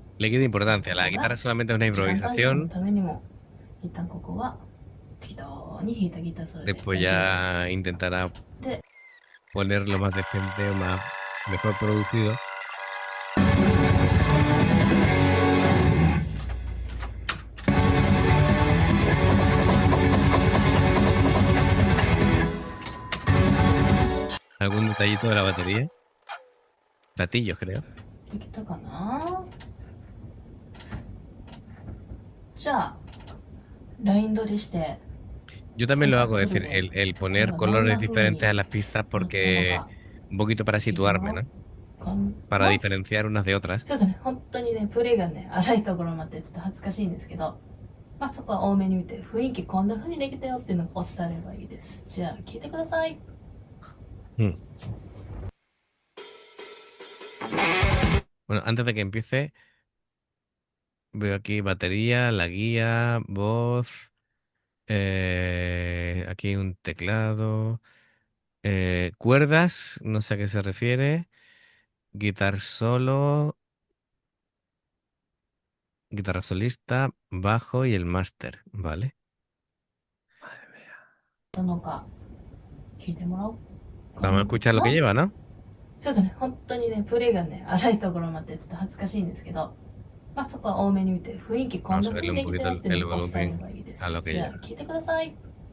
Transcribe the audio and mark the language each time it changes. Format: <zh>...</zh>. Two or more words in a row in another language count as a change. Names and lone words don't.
<es>Le quita</es> <ja>こ</ja> <es>importancia. La</es> <ja>こが</ja> <es>guitarra solamente es una</es> <ja>時間短縮の</ja> <es>improvisación.</es> <ja>ためにも、一旦ここは適当に弾いたギターソロで</ja> <es>Después</es> <ja>大丈夫です。</ja> <es>ya intentará</es> <ja>で、</ja> <es>ponerlo más decente o más mejor producido. ¿Algún detallito de la batería? Platillos, creo.</es> <ja>できたかな。じゃあ、ライン取りして、</ja> <es>Yo también</es> <ja>今</ja> <es>lo</es> <ja>回</ja> <es>hago,</es> <ja>フ</ja> <es>es</es> <ja>ル</ja> <es>decir,</es> <ja>で</ja> <es>el</es> <ja>これ</ja> <es>poner</es> <ja>がどん</ja> <es>colores</es> <ja>な風</ja> <es>diferentes</es> <ja>に</ja> <es>a las pistas</es> <ja>乗ったの</ja> <es>porque</es> <ja>か</ja> <es>un poquito para</es> <ja>っていう</ja> <es>situarme,</es> <ja>のを</ja> <es>¿no?</es> <ja>ま</ja> <es>Para</es> <ja>あ</ja> <es>diferenciar unas de otras.</es> <ja>そうですね、本当にね、プレイがね、荒いところもあってちょっと恥ずかしいんですけど、まあそこは多めに見て、雰囲気こんな風にできたよっていうのを伝えればいいです。じゃあ、聞いてください。 Mm.</ja> <es>Bueno, antes de que empiece, Veo aquí batería, la guía, voz, aquí un teclado, cuerdas, no sé a qué se refiere,</es> <en>guitar solo,</en> <es>guitarra solista, bajo y el máster, ¿vale?</es> <ja>たのか聞いてもらおうか</ja> <es>Vamos a escuchar lo que</es> <ja>な。</ja> <es>lleva, ¿no?</es> <ja>そうですね、本当にね、プレイがね、荒いところもあってちょっと恥ずかしいんですけど、まあそこは多めに見て、雰囲気こん</ja> <es>Vamos</es> <ja>な</ja> <es>a</es> <ja>雰</ja> <es>subirle un</es> <ja>囲気だ</ja> <es>poquito</es> <ja>よっていう</ja> <es>el</es> <ja>のを伝えれ</ja> <es>volumen</es> <ja>ばいいで</ja> <es>a</es> <ja>す。</ja> <es>lo que</es> <ja>じゃあ</ja> <es>lleva.</es> <ja>聞いてください。</ja>